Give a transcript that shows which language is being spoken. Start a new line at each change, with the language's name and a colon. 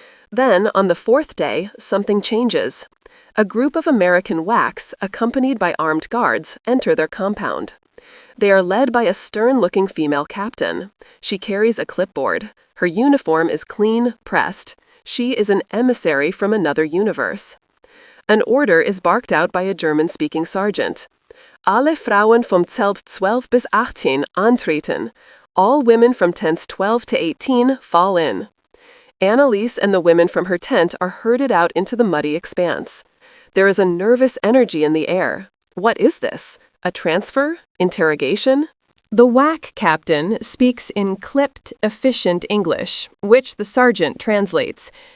English: Then, on the fourth day, something changes. A group of American WACs, accompanied by armed guards, enter their compound. They are led by a stern-looking female captain. She carries a clipboard. Her uniform is clean, pressed. She is an emissary from another universe. An order is barked out by a German-speaking sergeant.
German: Alle Frauen vom Zelt 12 bis 18 antreten.
English: All women from tents 12 to 18 fall in. Annalise and the women from her tent are herded out into the muddy expanse. There is a nervous energy in the air. What is this? A transfer? Interrogation? The WWII captain speaks in clipped, efficient English, which the sergeant translates.